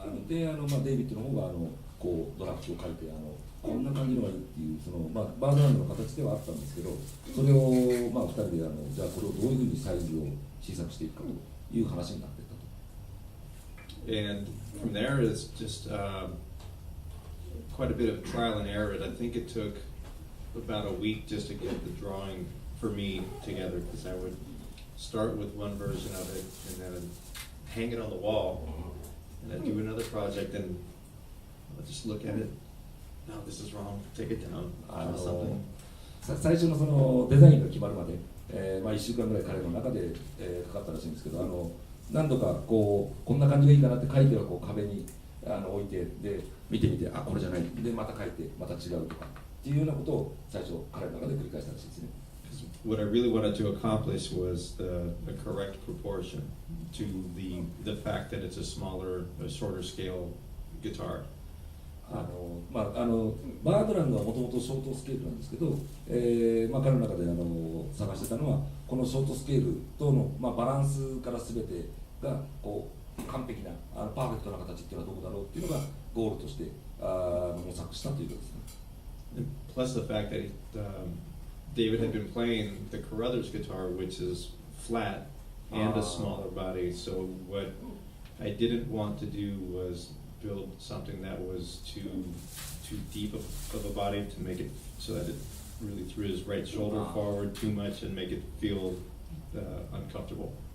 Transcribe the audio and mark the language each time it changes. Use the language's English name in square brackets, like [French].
[Japanese] でデイビッドの方がこうドラフトを書いてこんな感じのがいいっていうバードランドの形ではあったんですけど、それを2人でじゃあこれをどういうふうにサイズを小さくしていくかという話になっていったと。 [English] And from there it's just quite a bit of trial and error. I think it took about a week just to get the drawing for me together, because I would start with one version of it and then hang it on the wall, and then do another project and I'll just look at it. No, this is wrong. Take it down. Draw something. [Japanese] 最初のそのデザインが決まるまで、1週間ぐらい彼の中で、かかったらしいんですけど、何度かこんな感じがいいかなって書いては壁に置いて、で見てみて、これじゃないでまた書いてまた違うとかっていうようなことを最初彼の中で繰り返したらしいですね。 [English] What I really wanted to accomplish was the correct proportion to the fact that it's a shorter scale guitar. [Japanese] バードランドはもともとショートスケールなんですけど、彼の中で探してたのはこのショートスケールとの、バランスから全てが完璧なパーフェクトな形っていうのはどこだろうっていうのがゴールとして模索したということですね。 [English] Plus the fact that David had been playing the Carruthers guitar, which is flat and a smaller body. So what I didn't want to do was build something that was too deep of a body to make it so that it really threw his right shoulder forward too much and make it feel uncomfortable.